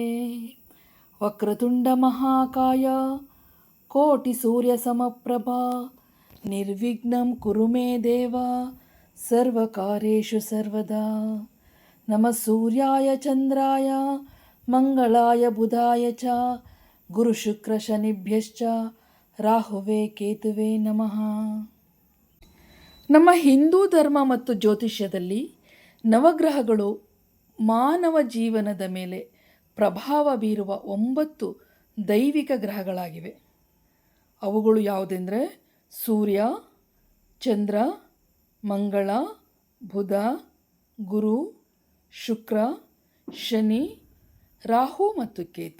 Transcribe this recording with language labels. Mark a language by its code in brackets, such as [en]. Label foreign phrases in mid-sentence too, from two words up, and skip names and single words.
[sa] वक्रतुण्डमहाकाय कोटिसूर्यसमप्रभा निर्विघ्नं कुरु मे देव सर्वकार्येषु सर्वदा। नमः सूर्याय चन्द्राय मंगलाय बुधाय च गुरुशुक्रशनिभ्यश्च ರಾಹುವೆ ಕೇತುವೆ ನಮಃ. [kn] ನಮ್ಮ ಹಿಂದೂ ಧರ್ಮ ಮತ್ತು ಜ್ಯೋತಿಷ್ಯದಲ್ಲಿ ನವಗ್ರಹಗಳು ಮಾನವ ಜೀವನದ ಮೇಲೆ ಪ್ರಭಾವ ಬೀರುವ 9 ದೈವಿಕ ಗ್ರಹಗಳಾಗಿವೆ. ಅವುಗಳು ಯಾವುದೆಂದರೆ ಸೂರ್ಯ, ಚಂದ್ರ, ಮಂಗಳ, ಬುಧ, ಗುರು, ಶುಕ್ರ, ಶನಿ, ರಾಹು ಮತ್ತು ಕೇತು.